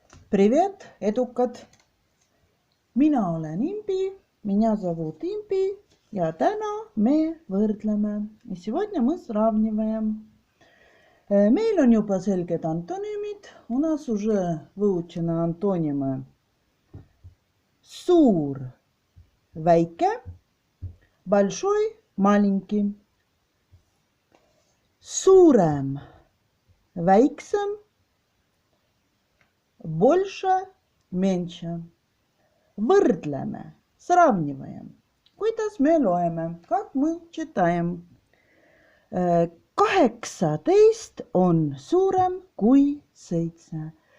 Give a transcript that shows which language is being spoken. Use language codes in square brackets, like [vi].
[ru] Привет, [et] edukad! Mina olen Imbi, [ru] меня зовут [et] Imbi ja täna me võrdleme. [ru] Сегодня мы сравниваем. [et] Meil on juba selged antonüümid. [ru] У нас уже выучены антонимы [et] suur, väike, [ru] большой, маленький. [et] Suurem, väiksem, [ru] больше, меньше. [et] Võrdleme, [ru] сравниваем. [et] Kuidas me loeme? [ru] Как мы читаем? [et] 18 on suurem kui 7.